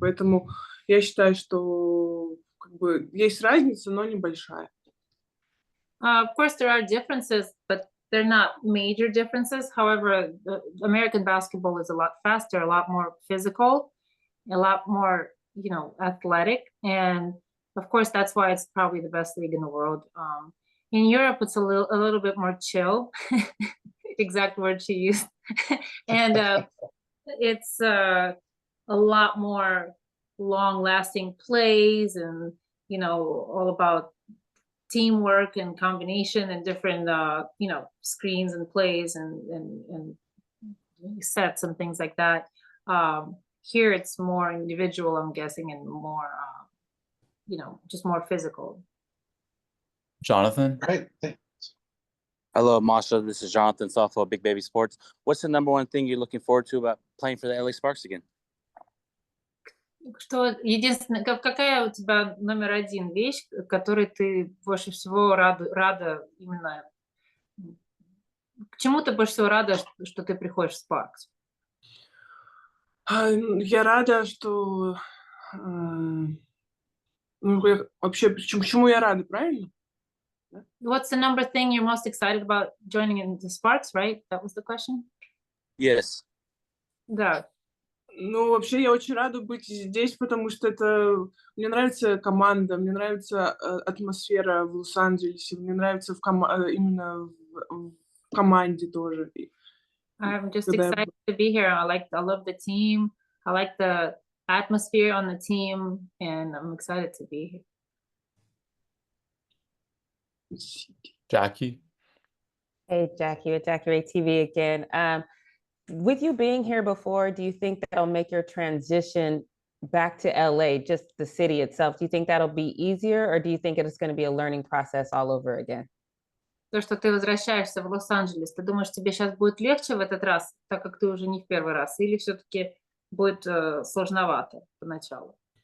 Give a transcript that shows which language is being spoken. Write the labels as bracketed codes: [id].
[ru] Поэтому я считаю, что как бы есть разница, но небольшая. [en] Of course, there are differences, but they're not major differences. However, the American basketball is a lot faster, a lot more physical, a lot more, athletic. And of course, that's why it's probably the best league in the world. In Europe, it's a little bit more chill. Exact word she used. And it's a lot more long-lasting plays, and all about teamwork and combination and different screens and plays and sets and things like that. Here it's more individual, I'm guessing, and more just more physical. Jonathan? Great. Hello, Masha. This is Jonathan, softball, Big Baby Sports. What's the number one thing you're looking forward to about playing for the LA Sparks again? [ru] Что единственное, какая у тебя номер один вещь, которой ты больше всего рада именно, к чему ты больше всего рада, что ты приходишь в Sparks? Я рада, что вообще, почему я рада, правильно? [en] What's the number thing you're most excited about joining in the Sparks, right? That was the question? Yes. [ru] Да. Ну, вообще, я очень рада быть здесь, потому что мне нравится команда, мне нравится атмосфера в Лос-Анджелесе, мне нравится именно в команде тоже. [en] I'm just excited to be here. I love the team. I like the atmosphere on the team, and I'm excited to be here. Jackie? Hey, Jackie, with Jackie Ray TV again. With you being here before, do you think that'll make your transition back to LA, just the city itself? Do you think that'll be easier, or do you think it's going to be a learning process all over again? [ru] то, что ты возвращаешься в Лос-Анджелес, ты думаешь, тебе сейчас будет легче в этот раз, так как ты уже не в первый раз, или все-таки будет сложновато поначалу?